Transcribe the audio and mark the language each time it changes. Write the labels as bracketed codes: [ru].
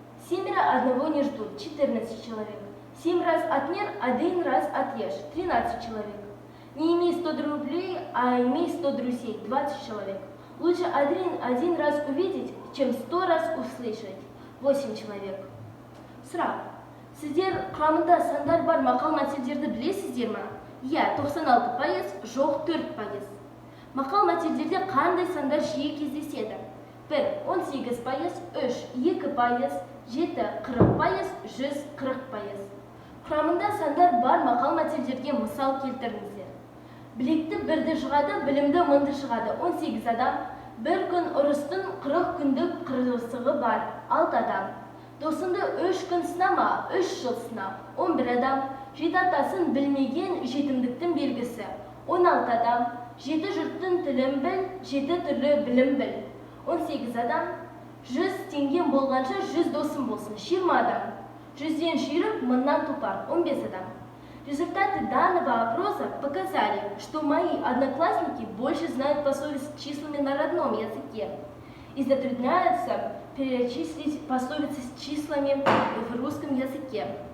[ru] 7 одного не ждут, 14 человек. 7 раз отмер, 1 раз отрежь, 13 человек. Не имей 100 рублей, а имей 100 друзей, 20 человек. Лучше один раз увидеть, чем 100 раз услышать, 8 человек. [kk] Сұрақ. Сіздер құрамында сандар бар мақал-мәтелдерді білесіздер ме? Иә, 96%, жоқ 4%. Мақал-мәтелдерде қандай сандар жиі кездеседі? 1 – 18%, 3 – 2%, 7 – 40%, 100 – 40%. Құрамында сандар бар мақал-мәтелдерге мысал келтіріңіздер. Білекті бірді жығады, білімді мыңды шығады, 18 адам. Бір күн ұрыстың 40 күндік қырсығы бар, 6 адам. Досыңды 3 күн сынама, 3 жыл сына, 11 адам. 7 атасын білмеген жетімдіктің белгісі, 16 адам. 7 жұрттың тілін біл, 7 түрлі білім біл, 18 адам. 100 теңгем болғанша 100 досым болсын, 20 адам. 100-ден жүйрік, 1000-нан тупар, 15 адам. [ru] Результаты данного опроса показали, что мои одноклассники больше знают пословиц с числами на родном языке и затрудняются перечислить пословицы с числами в русском языке.